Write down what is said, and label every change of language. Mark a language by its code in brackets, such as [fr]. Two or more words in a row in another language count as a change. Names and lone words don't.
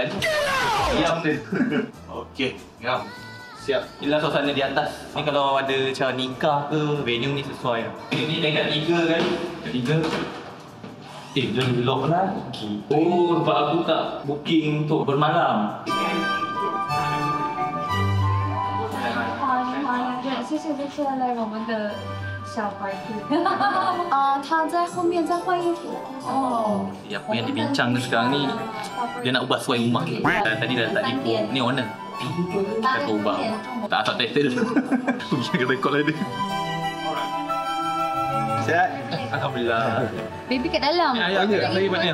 [ms] Diam dia. Okey, ngam. Siap. Inilah suasana di atas. Ni kalau ada acara nikah ke, venue ni sesuai lah. Ini tingkat 3 kan? Tingkat 3. Jangan lock lah. Oh, sebab aku tak booking untuk bermalam. [zh] 谢谢这次来我们的小 party。他在后面在换衣服。哦。 [ms] Apa yang dibincang sekarang ni, dia nak ubah suai rumah. Tadi dah tak tipu. Ni owner. Tak ubah. Tak asal title. Kita rekod lah dia. Sihat? Alhamdulillah. Baby kat dalam. Ya, lagi mana?